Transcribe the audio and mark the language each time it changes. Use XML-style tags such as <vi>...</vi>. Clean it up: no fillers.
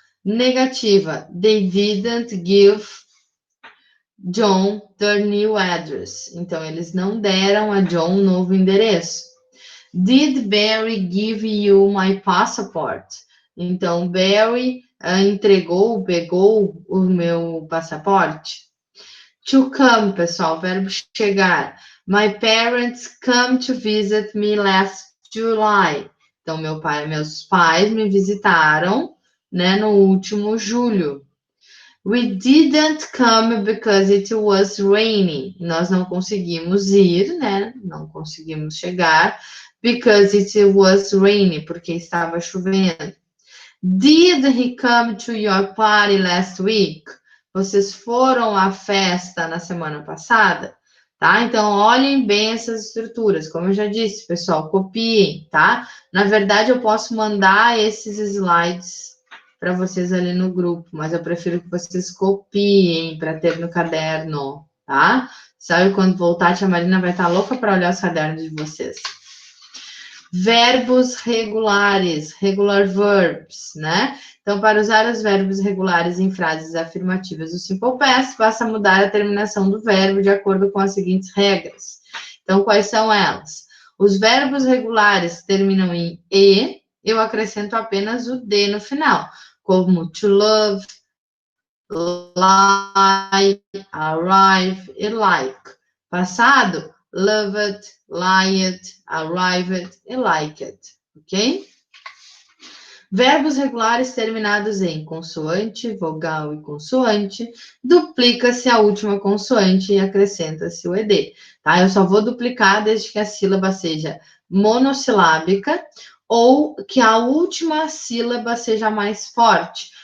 <pt>Negativa,</pt> <en>they didn't give John their new address.</en> <pt>Então, eles não deram a John um novo endereço.</pt> <en>Did Barry give you my passport?</en> <pt>Então, Barry pegou o meu passaporte.</pt> <en>To come,</en> <pt>pessoal, verbo chegar.</pt> <en>My parents come to visit me last July.</en> <pt>Então, meus pais me visitaram, né, no último julho.</pt> <en>We didn't come because it was raining.</en> <pt>Nós não conseguimos ir, né? Não conseguimos chegar</pt> <en>because it was raining,</en> <pt>porque estava chovendo.</pt> <en>Did he come to your party last week?</en> <pt>Vocês foram à festa na semana passada? Tá? Então, olhem bem essas estruturas. Como eu já disse, pessoal, copiem, tá? Na verdade, eu posso mandar esses slides para vocês ali no grupo, mas eu prefiro que vocês copiem para ter no caderno, tá? Sabe, quando voltar, a tia Marina vai estar louca para olhar os cadernos de vocês. Verbos regulares,</pt> <en>regular verbs,</en> <pt>né? Então, para usar os verbos regulares em frases afirmativas do Simple Past, basta mudar a terminação do verbo de acordo com as seguintes regras. Então, quais são elas? Os verbos regulares terminam em E, eu acrescento apenas o D no final, como to love, like, arrive e like. Passado, loved, liked, arrived e liked, ok? Verbos regulares terminados em consoante, vogal e consoante, duplica-se a última consoante e acrescenta-se o ED, tá? Eu só vou duplicar desde que a sílaba seja monossilábica ou que a última sílaba seja mais forte.</pt>